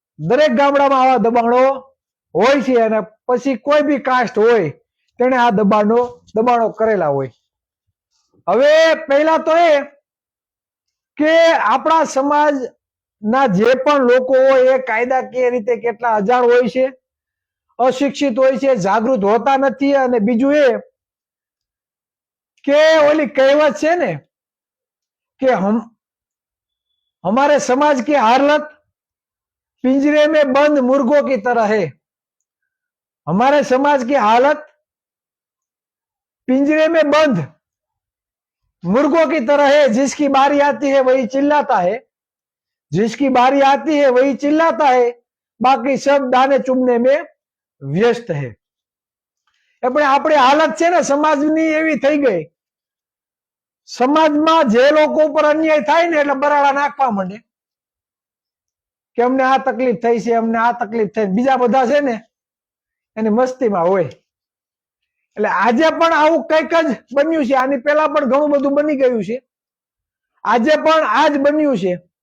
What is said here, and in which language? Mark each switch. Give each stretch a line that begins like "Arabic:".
Gujarati: દરેક ગામડામાં આવા દબાણો હોય છે અને પછી કોઈ બી કાસ્ટ હોય તેને આ દબાણો કરેલા હોય। હવે પહેલા તો એ કે આપણા સમાજના જે પણ લોકો હોય એ કાયદાકીય રીતે કેટલા અજાણ હોય છે, અશિક્ષિત હોય છે, જાગૃત હોતા નથી। અને બીજું એ કે ઓલી કહેવત છે ને કે
Hindi: हमारे समाज की हालत पिंजरे में बंद मुर्गों की तरह है। हमारे समाज की हालत पिंजरे में बंद मुर्गों की तरह है, जिसकी बारी आती है वही चिल्लाता है, जिसकी बारी आती है वही चिल्लाता है, बाकी सब दाने चुभने में व्यस्त है।
Gujarati: એટલે આપણી હાલત છે ને સમાજની એવી થઈ ગઈ, સમાજમાં જે લોકો ઉપર અન્યાય થાય ને એટલે બરાડા નાખવા માંડે કે અમને આ તકલીફ થઈ છે, અમને આ તકલીફ થઈ। બીજા બધા છે ને એની મસ્તીમાં હોય। એટલે આજે પણ આવું કંઈક જ બન્યું છે, આની પહેલા પણ ઘણું બધું બની ગયું છે, આજે પણ આ જ બન્યું છે।